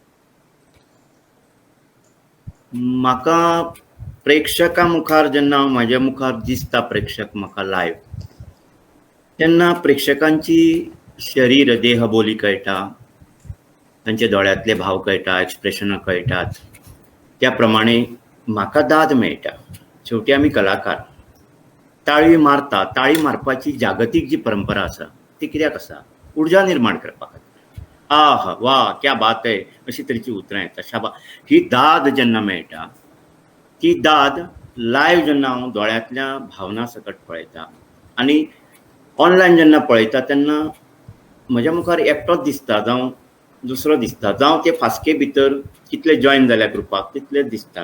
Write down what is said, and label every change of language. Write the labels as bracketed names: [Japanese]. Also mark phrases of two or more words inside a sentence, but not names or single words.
[Konkani] म्हाका प्रेक्षकां मुखार जेन्ना म्हाज्या मुखार दिसता प्रेक्षक म्हाका लायव्ह, तेन्ना प्रेक्षकांची शरीर देहबोली कळटा, तांचे दोळ्यांतले भाव कळटा, एक्सप्रेशनां कळटात. त्या प्रमाणे म्हाका दाद मेळटा. शेवटी आमी कलाकार. ताळी मारता, ताळी मारपाची जागतीक जी परंपरा आसा ती कित्याक आसा? उर्जा निर्माण करपा खातीर. आहा वा [Hindi] क्या बात है [Konkani] अशी तरेची उतरां येता. शाबा. ही दाद जेन्ना मेळटा, ती दाद लायव्ह जेन्ना हांव दोळ्यांतल्या भावना सकट पळयता आनी ऑनलायन जेन्ना पळयता तेन्ना म्हज्या मुखार एकटोच दिसता, जावं दुसरो दिसता, जावं ते फास्के भितर कितले जॉयन जाल्या ग्रुपाक तितलेच दिसता.